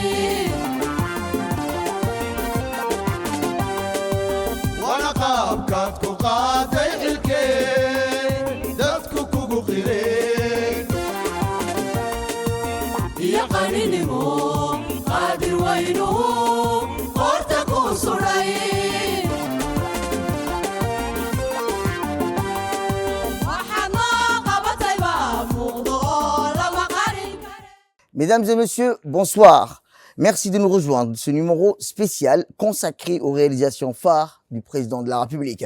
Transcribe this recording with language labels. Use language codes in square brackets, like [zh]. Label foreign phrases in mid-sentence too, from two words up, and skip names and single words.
[so] wana qaabkaad ku qaaday xilkee dadku kugu qireen iyo qaninimo qaadir waynuhu qoorta ku suray [fr] Mesdames et messieurs, bonsoir. Merci de nous rejoindre ce numéro spécial consacré aux réalisations phares du président de la République.